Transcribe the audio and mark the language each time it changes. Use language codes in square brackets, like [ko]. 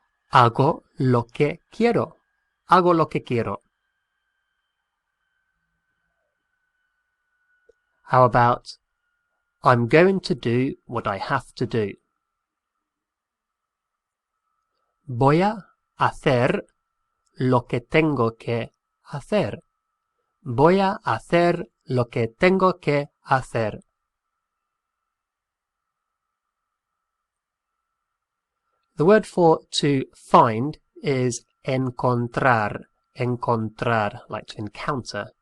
[es] Hago lo que quiero. Hago lo que quiero. [en] How about I'm going to do what I have to do? [es] Voy a hacer lo que tengo que hacer. Voy a hacer lo que tengo que hacer. [en] The word for to find is encontrar. Encontrar, like to encounter.